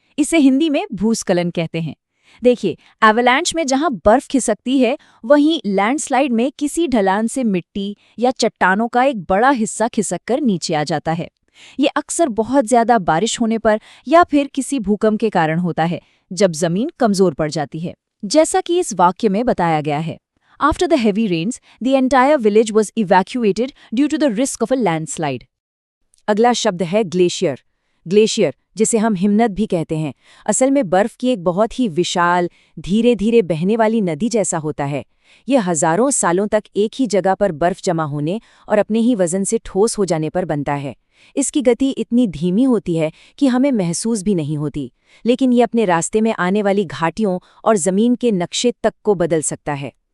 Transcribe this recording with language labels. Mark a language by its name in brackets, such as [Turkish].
[Hindi] इसे हिंदी में भूस्खलन कहते हैं। देखिए, एवलांच में जहां बर्फ खिसकती है, वहीं लैंडस्लाइड में किसी ढलान से मिट्टी या चट्टानों का एक बड़ा हिस्सा खिसककर नीचे आ जाता है। ये अक्सर बहुत ज्यादा बारिश होने पर या फिर किसी भूकंप के कारण होता है, जब जमीन कमजोर पड़ जाती है, जैसा कि इस वाक्य में बताया गया है। [English] After the heavy rains, the entire village was evacuated due to the risk of a landslide. [Hindi] अगला शब्द है ग्लेशियर। ग्लेशियर, जिसे हम हिमनद भी कहते हैं, असल में बर्फ की एक बहुत ही विशाल, धीरे धीरे बहने वाली नदी जैसा होता है। यह हजारों सालों तक एक ही जगह पर बर्फ जमा होने और अपने ही वजन से ठोस हो जाने पर बनता है। इसकी गति इतनी धीमी होती है कि हमें महसूस भी नहीं होती, लेकिन ये अपने रास्ते में आने वाली घाटियों और जमीन के नक्शे तक को बदल सकता है।